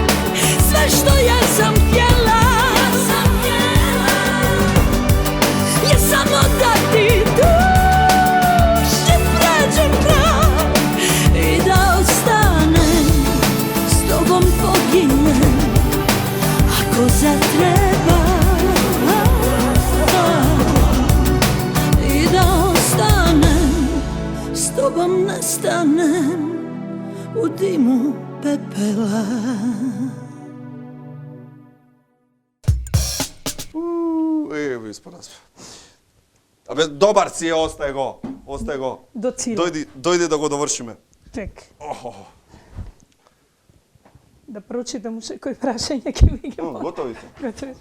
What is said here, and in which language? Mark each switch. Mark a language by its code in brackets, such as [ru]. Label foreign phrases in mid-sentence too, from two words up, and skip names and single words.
[hr] Sve što ja sam htjela je samo da ti duši pređem prag i da ostanem, s tobom poginem ako zatreba. I da ostanem, s tobom nestanem u dimu pepela. [mk] Ево исподас. Абе, добар си е, остај го. До цилу. Дојди да го довршиме. Чек, Охо. да прочитам уште кој прашање ќе ви ги